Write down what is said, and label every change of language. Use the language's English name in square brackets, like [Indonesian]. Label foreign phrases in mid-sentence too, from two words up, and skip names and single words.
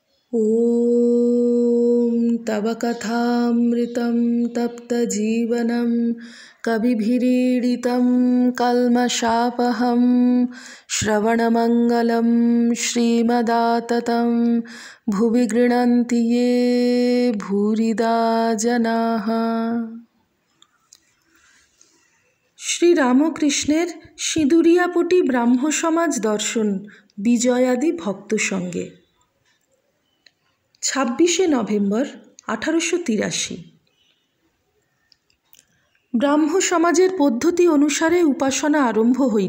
[Sanskrit] ॐ तव कथामृतं तप्तजीवनं कविभिरीडितं कल्मषापहं श्रवणमङ्गलं श्रीमदाततं भुवि गृह्णन्ति ये भूरिदा जनाः। [Bangla] শ্রীরামকৃষ্ণের সিঁদুরিয়াপটি ব্রাহ্মসমাজ দর্শন বিজয়াদি ভক্ত সঙ্গে 26শে নভেম্বর 1883। ব্রাহ্ম সমাজের পদ্ধতি অনুসারে উপাসনা আরম্ভ হইল।